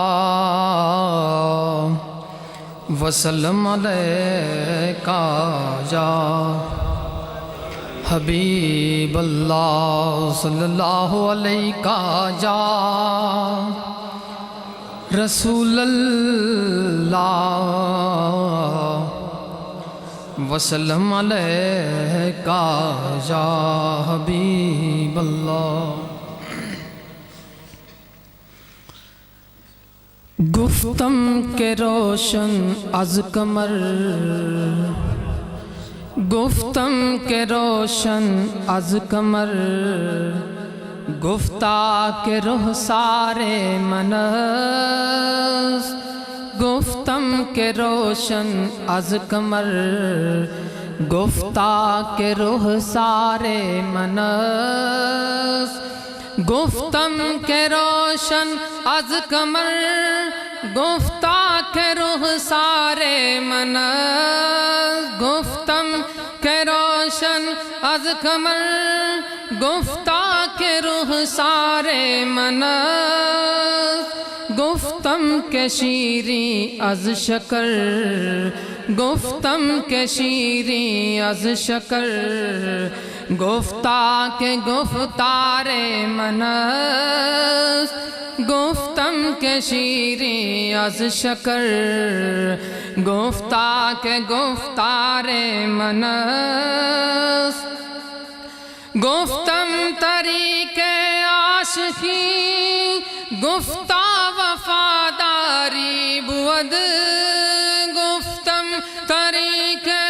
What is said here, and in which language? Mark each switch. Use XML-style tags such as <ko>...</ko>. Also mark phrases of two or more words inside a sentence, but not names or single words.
<ar>وسلم علیکہ یا حبیب اللہ صلی اللہ علیہ یا رسول اللہ وسلم علیکہ یا حبیب اللہ.</ar> <fa>گفتم کے روشن از قمر، گفتم کے روشن از قمر، گفتہ کے رخ سارے منس، گفتم کے روشن از قمر، گفتہ کے رخ سارے منس، گفتم کے روشن از قمر، گفتہ کے رخ سارے منس، گفتم کے روشن از قمر، گفتہ کے رخ سارے منس، گفتم کے شیریں از شکر، گفتم کے شیریں از شکر، گفتہ کے گفتار منس، گفتم کے شیریں از شکر، گفتہ کے گفتار منس، گفتم طریق عاشقی، گفتہ وفاداری بود، گفتم طریق</fa>